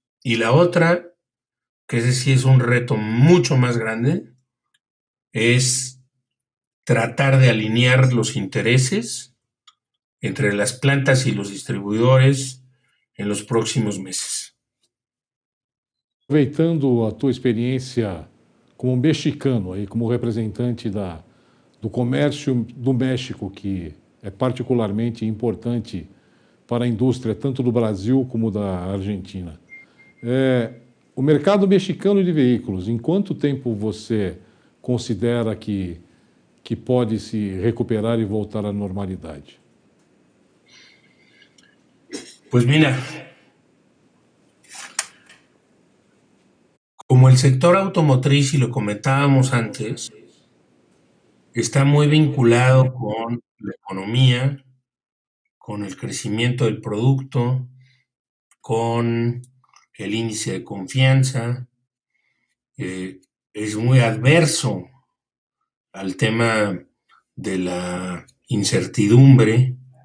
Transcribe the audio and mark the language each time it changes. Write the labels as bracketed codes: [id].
[es] Y la otra, que ese sí es un reto mucho más grande, es tratar de alinear los intereses entre las plantas y los distribuidores en los próximos meses. [pt] Aproveitando a tua experiência como mexicano, aí, como representante do comércio do México, que é particularmente importante para a indústria tanto do Brasil como da Argentina. O mercado mexicano de veículos, em quanto tempo você considera que pode se recuperar e voltar à normalidade? [es] Pues mira, como el sector automotriz, y lo comentábamos antes, está muy vinculado con la economía, con el crecimiento del producto, con el índice de confianza, es muy adverso al tema de la incertidumbre.